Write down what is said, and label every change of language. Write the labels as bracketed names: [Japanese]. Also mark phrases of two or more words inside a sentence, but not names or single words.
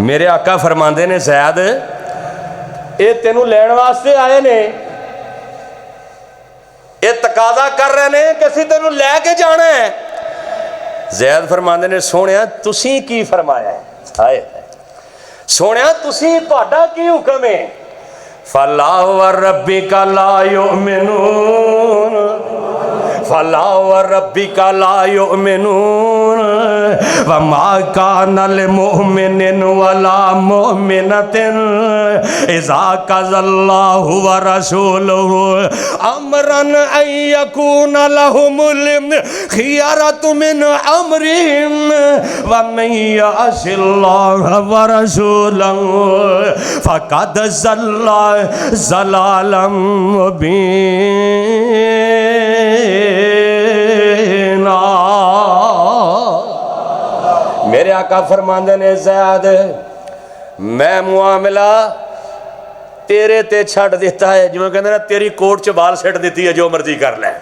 [Punjabi] میرے آقا فرماتے نے زید یہ تینوں لین واسطے آئے نے، یہ تقاضا کر رہے نے کہ اسیں تینوں لے کے جانا ہے. زید فرماتے نے سوہنیا تسیں کی فرمایا ہے? ہائے سوہنیا تسیں تہاڈا کی حکم ہے? [Arabic] فلا وربك لا يؤمنون، فلا وربك لا يؤمنون وما كان لمؤمن ولا مؤمنة إذا قضى الله ورسوله أمرا أن يكون لهم الخيرة من أمرهم ومن يعص الله ورسوله فقد ضل ضلالا مبينا. [Punjabi] میرے آقا فرماندے نے زید میں معاملہ تیرے تے چھڈ دتا ہے، جویں کہندے نے تیری کوٹ چ بال سٹ دتی ہے جو مرضی کر لے.